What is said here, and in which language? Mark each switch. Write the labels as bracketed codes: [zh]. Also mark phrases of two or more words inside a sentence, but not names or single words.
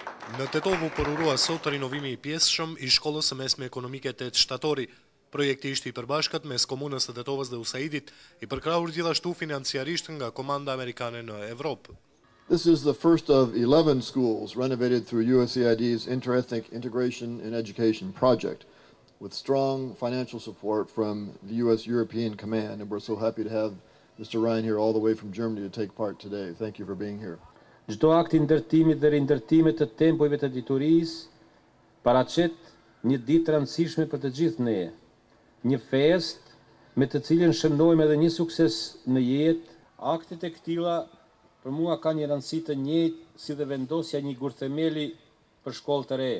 [sq] Në Tetov u përurua sot rinovimi i pjesëshëm i shkollës së mesme ekonomike 8 shtatori. Projekti ishte i përbashkët mes komunës së Tetovës dhe USAID-it, i përkrahur gjithashtu financiarisht nga komanda amerikane në Evropë. [en] This is the first of 11 schools renovated through USAID's Interethnic Integration in Education project, with strong financial support from the U.S. European Command, and we're so happy to have Mr. Ryan here all the way from Germany to take part today. Thank you for being here. [sq] Çdo akt i ndërtimit dhe rindërtimit të tempojve të diturisë paraqet një ditë të rëndësishme për të gjithë ne, një fest me të cilën shënojmë edhe një sukses në jetë. Aktet e këtilla për mua kanë një rëndësi të njëjtë si dhe vendosja një gurthemeli për shkollë të re.